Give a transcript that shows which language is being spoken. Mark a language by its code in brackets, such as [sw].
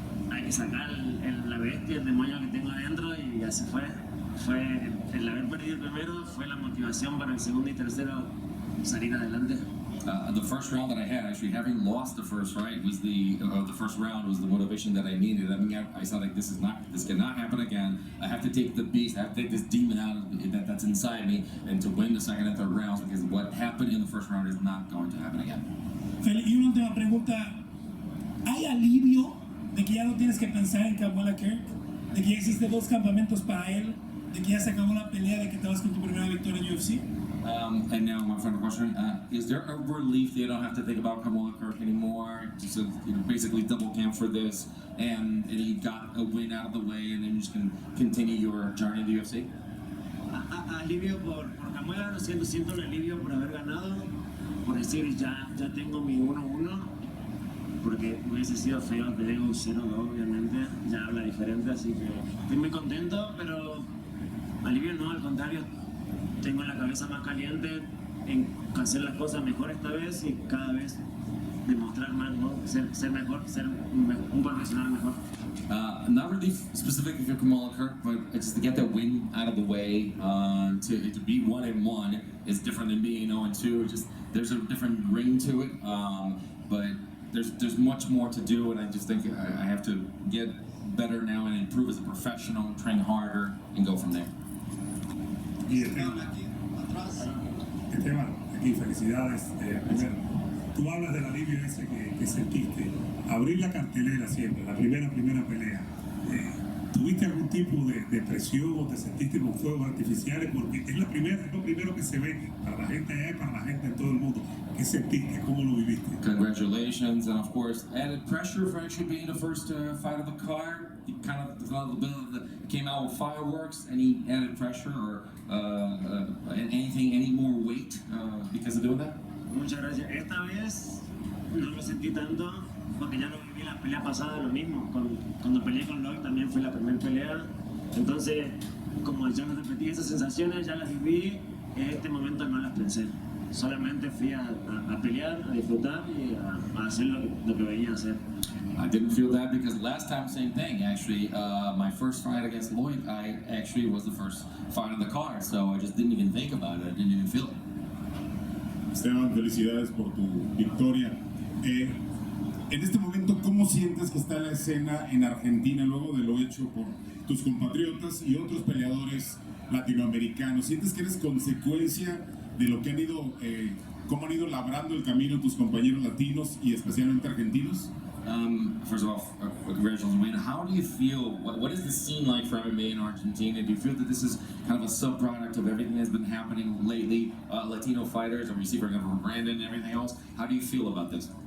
[es] Hay que sacar la bestia, el demonio que tengo adentro, y así fue. El haber perdido el primero fue la motivación para el segundo y tercero salir adelante. [en] The first round that I had, actually having lost the first fight, was the first round was the motivation that I needed. I mean, I saw this cannot happen again. I have to take the beast, I have to take this demon out that's inside me, and to win the second and third rounds, because what happened in the first round is not going to happen again. [es] Y una última pregunta, ¿hay alivio de que ya no tienes que pensar en Kamuela Kirk? ¿De que ya existe 2 campamentos para él? ¿De que ya se acabó la pelea? ¿De que te vas con tu primera victoria en UFC? [en] And now my final question, is there a relief that you don't have to think about Kamuela Kirk anymore? Just basically double camp for this, and you got a win out of the way, and then you just can continue your journey in the UFC? [es] Alivio por Kamuela, lo siento un alivio por haber ganado, por decir ya tengo mi 1-1, porque hubiese sido feo tener un 0-2, obviamente, ya habla diferente, así que estoy muy contento, pero alivio no, al contrario. Tengo la cabeza más caliente en hacer las cosas mejor esta vez y cada vez demostrar más, ¿no? Ser mejor, ser un profesional mejor. [en] Not really specific for Kamuela Kirk, but just to get that win out of the way, to be 1-1 is different than being 0-2. Just there's a different ring to it, but there's much more to do, and I just think I have to get better now and improve as a professional, train harder, and go from there. [es] Y Esteban, aquí felicidades. Primero, tú hablas del alivio ese que sentiste. Abrir la cartelera siempre, la primera pelea. ¿Tuviste algún tipo de presión o te sentiste con fuegos artificiales? Porque es lo primero que se ve para la gente allá y para la gente en todo el mundo. ¿Qué sentiste? ¿Cómo lo viviste? [en] Congratulations, and of course, added pressure for actually being the first fight of the card. You kind of a little bit of the came out with fireworks. Any added pressure or any more weight because of doing that? [es] Muchas gracias. Esta vez no lo sentí tanto porque ya lo viví la pelea pasada, lo mismo. Cuando peleé con Lloyd también fue la primera pelea. Entonces, como ya me repetí esas sensaciones, ya las viví. En este momento no las pensé. Solamente fui a pelear, a disfrutar y a hacer lo que venía a hacer. [en] I didn't feel that because last time, same thing. Actually, my first fight against Lloyd, I actually was the first fight on the card, so I just didn't even think about it. I didn't even feel it. [es] Esteban, felicidades por tu victoria. En este momento, ¿cómo sientes que está la escena en Argentina luego de lo hecho por tus compatriotas y otros peleadores latinoamericanos? ¿Sientes que eres consecuencia de lo que han ido, cómo han ido labrando el camino tus compañeros latinos y especialmente argentinos? [en] First of all, congratulations, Wayne. How do you feel? What is the scene like for MMA in Argentina? Do you feel that this is kind of a sub-product of everything that's been happening lately? Latino fighters, and we see, for example, Brandon and everything else. How do you feel about this?